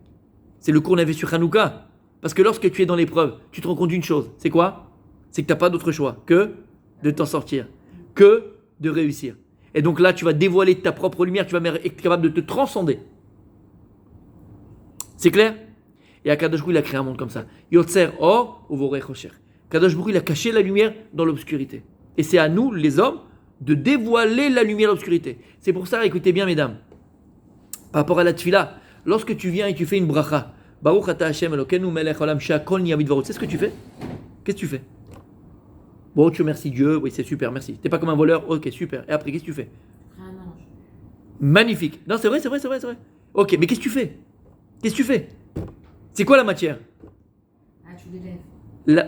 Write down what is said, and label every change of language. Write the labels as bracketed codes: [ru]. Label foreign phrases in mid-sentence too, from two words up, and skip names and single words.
[fr] C'est le cours qu'on avait sur Hanouka. Parce que lorsque tu es dans l'épreuve, tu te rends compte d'une chose. C'est quoi? C'est que tu n'as pas d'autre choix que de t'en sortir, que de réussir. Et donc là, tu vas dévoiler ta propre lumière, tu vas être capable de te transcender. C'est clair? Et Akadosh Baruch Hu, il a créé un monde comme ça. [he] יוצר אור ובורא חושך. [fr] Akadosh Baruch Hu, il a caché la lumière dans l'obscurité. Et c'est à nous, les hommes, de dévoiler la lumière dans l'obscurité. C'est pour ça, écoutez bien, mesdames, par rapport à la tfila, lorsque tu viens et tu fais une bracha, [he] ברוך אתה ה' אלוקינו מלך העולם שהכל נהיה בדברו, [fr] c'est ce que tu fais? Qu'est-ce que tu fais? Bon, tu remercies Dieu, oui, c'est super, merci. T'es pas comme un voleur, ok, super. Et après, qu'est-ce que tu fais? Un ange. Magnifique. Non, c'est vrai. Ok, mais qu'est-ce que tu fais? C'est quoi la matière? Ah, tu l'élèves.